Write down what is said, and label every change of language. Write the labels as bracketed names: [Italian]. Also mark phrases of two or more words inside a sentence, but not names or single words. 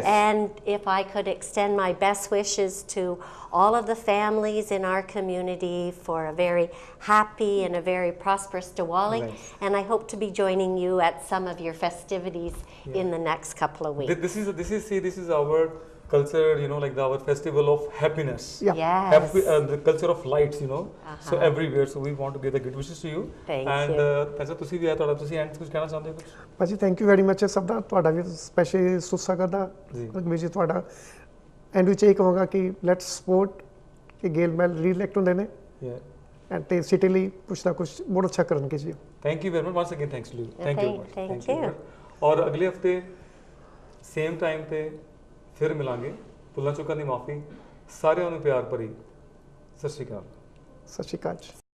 [English] And if I could extend my best wishes to all of the families in our community for a very happy and a very prosperous Diwali. Nice. And I hope to be joining you at some of your festivities in the next couple of weeks. This is our culture, like our festival of happiness. Yeah. Yes. Happy, the culture of lights, so Uh-huh. everywhere. So we want to give the good wishes to you. Thank and you. [Punjabi] Taisa, ਤੁਸੀਂ ਵੀ ਆਇਆ ਤੁਹਾਡਾ ਤੁਸੀਂ ਐਂਡ ਕੁਝ ਕਹਿਣਾ ਚਾਹੁੰਦੇ ਹੋ ਕੁਝ? ਭਾਜੀ [English] thank you very much [Punjabi] ਸਭ ਦਾ, ਤੁਹਾਡਾ ਵੀ ਸਪੈਸ਼ਲ ਸੁੱਸਾ ਕਰਦਾ ਜੀ। ਰਗਵੀਰ ਜੀ ਤੁਹਾਡਾ। ਐਂਡ ਵਿੱਚ ਇਹ ਕਹਾਂਗਾ ਕਿ [English] let's support [Punjabi] ਕਿ ਗੇਲ ਮੈਲ ਰੀਇਲੈਕਟ ਹੁੰਦੇ ਨੇ Yeah. ਐਂਡ ਤੇ ਸਿਟੀ ਲਈ ਕੁਛ ਨਾ ਕੁਛ ਬਹੁਤ ਅੱਛਾ ਕਰਨਗੇ ਜੀ। [English] Thank you very much. Once again, thanks to you. Thank you. very much. Thank you. [Punjabi] ਔਰ ਅਗਲੇ ਹਫ਼ਤੇ [English] same time [Punjabi] ਪੇ ਫਿਰ ਮਿਲਾਂਗੇ। भुੱਲਾਂ ਚੁੱਕਾਂ ਦੀ ਮਾਫੀ, ਸਾਰਿਆਂ ਨੂੰ ਪਿਆਰ ਭਰੀ ਸਤਿ ਸ਼੍ਰੀ ਅਕਾਲ। ਸਤਿ ਸ਼੍ਰੀ ਅਕਾਲ ਜੀ।